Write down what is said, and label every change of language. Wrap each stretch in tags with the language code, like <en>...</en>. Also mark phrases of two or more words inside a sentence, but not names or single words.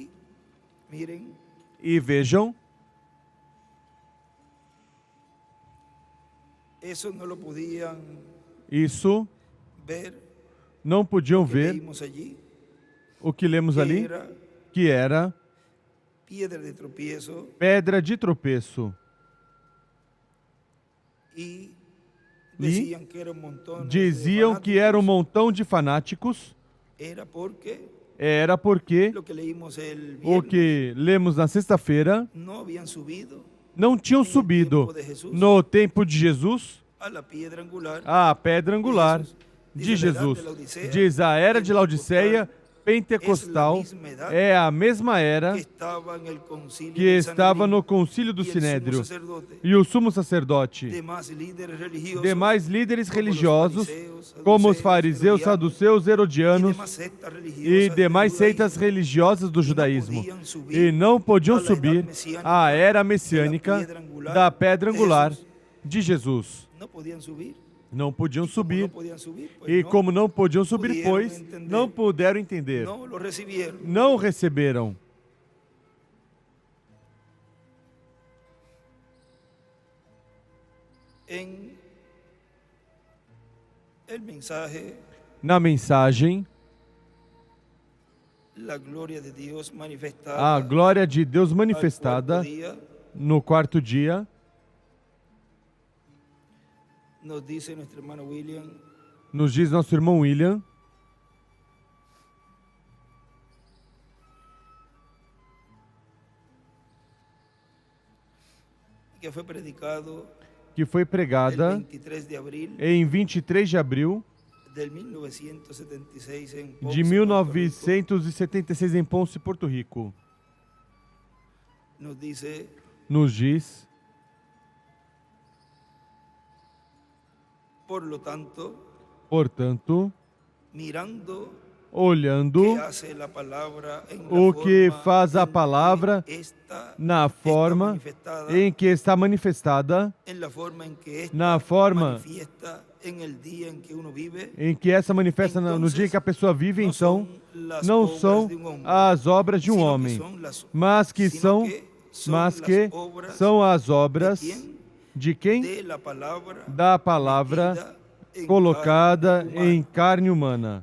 <pt>E vejam, isso não podiam ver o que lemos ali, que era pedra de tropeço. E diziam que era um montão de fanáticos. era porque</pt> <es>lo que leímos el</es> <pt>o</pt> <es>viernes,</es> <pt>que lemos na sexta-feira</pt> <es>no habían subido</es> <pt>não tinham subido no tempo de Jesus</pt> <es>a la piedra angular</es> <pt>a pedra angular de Jesus. Diz a era de Laodiceia, pentecostal, é a mesma era</pt> <es>que estaba en el concilio que del</es> <pt>estava no</pt> <es>Sanedrín,</es> <pt>concílio do</pt> <es>y el sumo</es> <pt>Sinédrio.</pt> <es>sacerdote,</es> <pt>E o sumo sacerdote, demais líderes religiosos, como os fariseus, saduceus, herodianos e demais seitas religiosas do judaísmo, e não podiam subir à era messiânica da pedra angular de Jesus.</pt> <es>no podían subir.</es> <pt>Não podiam</pt> <es>Como no</es> <pt>subir,</pt> <es>podían subir, pues</es> <pt>e</pt> <es>no</es> <pt>como não podiam subir,</pt> <es>pudieron</es> <pt>pois</pt> <es>entender,</es> <pt>não puderam entender,</pt> <es>no lo recibieron.</es> <pt>não receberam.</pt> <es>En el mensaje,</es> <pt>Na mensagem,</pt> <es>la gloria de Dios manifestada</es> <pt>a glória de Deus</pt> <es>al</es> <pt>manifestada</pt> <es>cuarto día,</es> <pt>no quarto dia,</pt> <es>nos dice nuestro hermano William,</es> <pt>nos diz nosso irmão William,</pt> <es>que fue predicado</es> <pt>que foi</pt> <es>el</es> <pt>pregada</pt> <es>23 de abril</es> <pt>em 23 de abril</pt> <es>del 1976 en</es> <pt>de</pt> <es>Ponce, Puerto Rico.</es> <pt>1976 em Ponce, Porto Rico.</pt> <es>Nos dice,</es> <pt>Nos diz,</pt> <es>por lo tanto,</es> <pt>portanto,</pt> <es>mirando</es> <pt>olhando</pt> <es>que hace la palabra en la</es> <pt>o que</pt> <es>forma</es> <pt>faz a</pt> <es>en que</es> <pt>palavra</pt> <es>esta</es> <pt>na</pt> <es>está</es> <pt>forma</pt> <es>manifestada,</es> <pt>em que está manifestada,</pt> <es>en la forma en que esta</es> <pt>na forma</pt> <es>manifiesta en el día en que uno vive,</es> <pt>em que essa manifesta no dia em que a pessoa vive, então, não são as obras de um homem, mas que são as obras de quem? Da palavra colocada em carne humana.</pt>